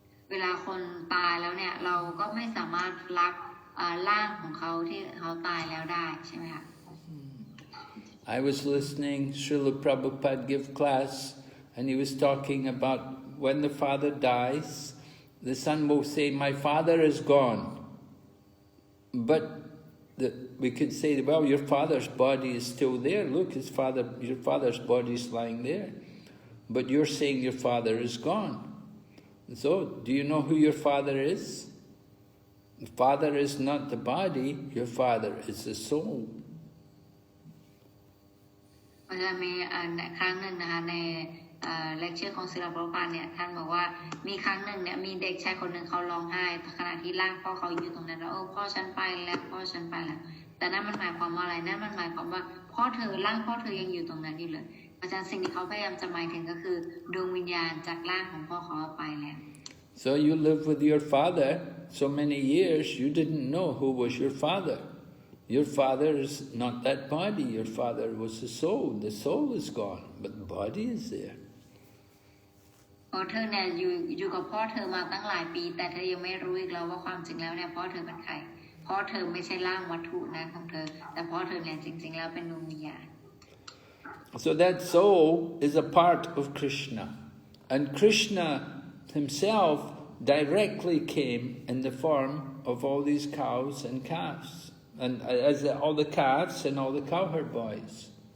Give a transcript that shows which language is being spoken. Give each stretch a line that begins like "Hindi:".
Thai: เวลาคนตายแล้วเนี่ยเราก็ไม่สามารถรักร่างของเขาที่เขาตายแล้วได้ใช่ไหมคะ
English: I was listening Srila Prabhupada give class, and he was talking about when the father dies, the son will say, "My father is gone." But we could say, well, your father's body is still there. Look, your father's body is lying there. But you're saying your father is gone. So, do you know who your father is? The father is not the body, your father is the soul.
Thai: มันจะมีครั้งหนึ่งนะคะใน เลคเชอร์ของศิลปภาเนี่ยท่านบอกว่ามีครั้งหนึ่งเนี่ยมีเด็กชายคนหนึ่งเขาร้องไห้ขณะที่ร่างพ่อเขาอยู่ตรงนั้นแล้วพ่อฉันไปแล้วพ่อฉันไปแล้วแต่นั่นมันหมายความว่าอะไรนั่นมันหมายความว่าพ่อเธอร่างพ่อเธอยังอยู่ตรงนั้นอยู่เลยอาจารย์สิ่งที่เขาพยายามจะหมายถึงก็คือดวงวิญญาณจากร่างของพ่อเขาไปแล้ว
English: So you lived with your father so many years, you didn't know who was your father. Your father is not that body, your father was the soul is gone, but the body is there.
Thai: เธอเนี่ยอยู่กับพ่อเธอมาตั้งหลายปีแต่เธอยังไม่รู้อีกแล้วว่าความจริงแล้วเนี่ยพ่อเธอเป็นใครพ่อเธอไม่ใช่ร่างวัตถุนะของเธอแต่พ่อเธอเนี่ยจริงๆแล้วเป็นดวงวิญญาณ
English: So that soul is a part of Krishna, and Krishna himself directly came in the form of all these cows and calves, and as all the calves and all the cowherd boys.